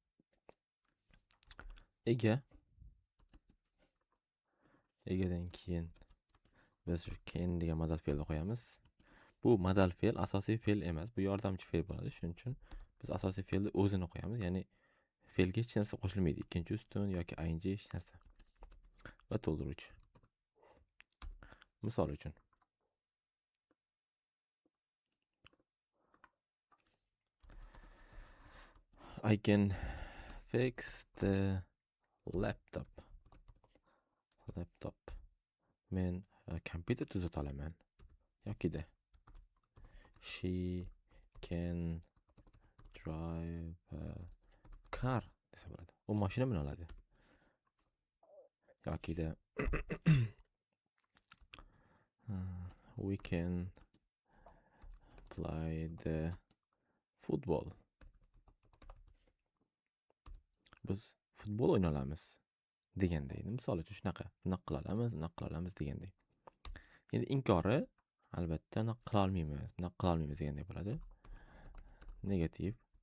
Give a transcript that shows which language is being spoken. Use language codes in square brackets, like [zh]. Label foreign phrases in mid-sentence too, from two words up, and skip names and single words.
[uz] Egadan keyin biz shu can degan modal fe'lni qo'yamiz. Bu modal fe'l asosiy fe'l emas, bu yordamchi fe'l bo'ladi. Shuning uchun biz asosiy fe'lni o'zini qo'yamiz, ya'ni fe'lga hech narsa qo'shilmaydi. Ikkinchi ustun yoki ing hech narsa. Va to'ldiruvchi. Misol uchun [en] I can fix the laptop. [uz] Men kompyuter tuzata olaman. Yokida [en] she can drive a car [uz] desa bo'ladi. U mashina mina oladi. [en] Yokida we can play the football. [uz] Biz futbol o'yna olamiz deganday. Misol uchun shunaqa, bunaqa qila olamiz deganday. Endi inkori albatta bunaqa qila olmaymiz deganday bo'ladi. Negativ.